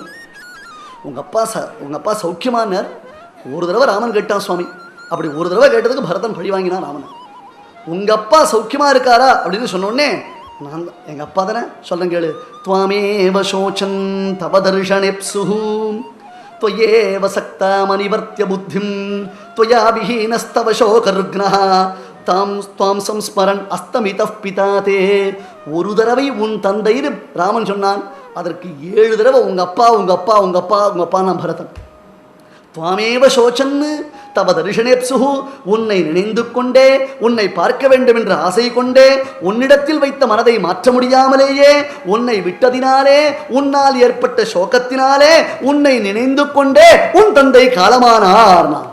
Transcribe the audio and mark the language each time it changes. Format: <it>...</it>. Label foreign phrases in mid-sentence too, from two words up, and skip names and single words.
<ta>உங்கள் அப்பா சௌக்கியமானார். ஒரு தடவை ராமன் கேட்டான் சுவாமி. அப்படி ஒரு தடவை கேட்டதுக்கு பரதன் பழி வாங்கினான் ராமனை. உங்கள் அப்பா சௌக்கியமாக இருக்காரா அப்படின்னு சொன்னோடனே, நான் எங்கள் அப்பா தானே சொல்கிறேன் கேளு.</ta> <sa>त्वामेव शोचन् तव दर्शनेप्सुः त्वयेव सक्तामनिवर्त्य बुद्धिं त्वया विहीनस्तव शोकरुग्नः तां स्वां संस्मरन् अस्तमितः पिता ते.</sa> <ta>ஒரு தடவை உன் தந்தைன்னு ராமன் சொன்னான். அதற்கு 7 தடவை உங்க அப்பா நான் பரதன்.</ta> <sa>त्वामेव शोचन्नु तव दर्शनेप्सुः,</sa> <ta>உன்னை நினைந்து கொண்டே உன்னை பார்க்க வேண்டும் என்ற ஆசை கொண்டே உன்னிடத்தில் வைத்த மனதை மாற்ற முடியாமலேயே உன்னை விட்டதினாலே உன்னால் ஏற்பட்ட சோகத்தினாலே உன்னை நினைந்து கொண்டே உன் தந்தை காலமானார்.</ta>